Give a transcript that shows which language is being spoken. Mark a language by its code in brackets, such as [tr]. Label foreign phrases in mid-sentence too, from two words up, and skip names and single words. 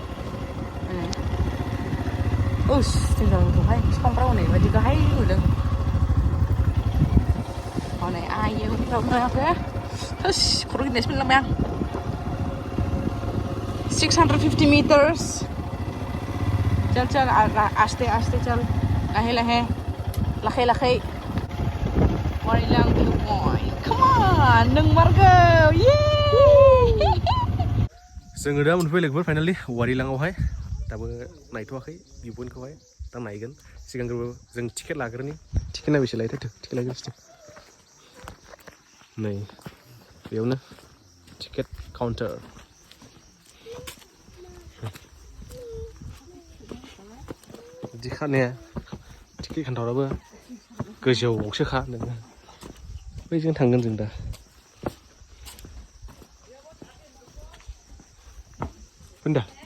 [brx] ओस जोंना गोथौहाय बिफांफ्रा हनै बायदि गाहाय नुदों हनै आयौ Hush, खर' गिदिंनायसो मोनलांबाय आं 650 meters [hi] चल चल आस्ते आस्ते चल [brx] लाहे लाहे लाखै लाखै वारिलां [en] view point come on [brx] नंमारगौ जोङो दा मोनफैबाय लोगोफोर फाइनालि वारिलाङावहाय दाबो नायथ'वाखै भिउ पइन्टखौहाय दा नायगोन सिगांग्रो जों टिकेट लाग्रोनि टिकेटआ बेसे लायथारथों टिकेट लाग्रोसै नै बेयावनो टिकेट काउन्टार बिदि खानाया टिकेट काउन्टाराबो गोजौआवसोखा नोङो बैजों थांगोन जों दा Bunda.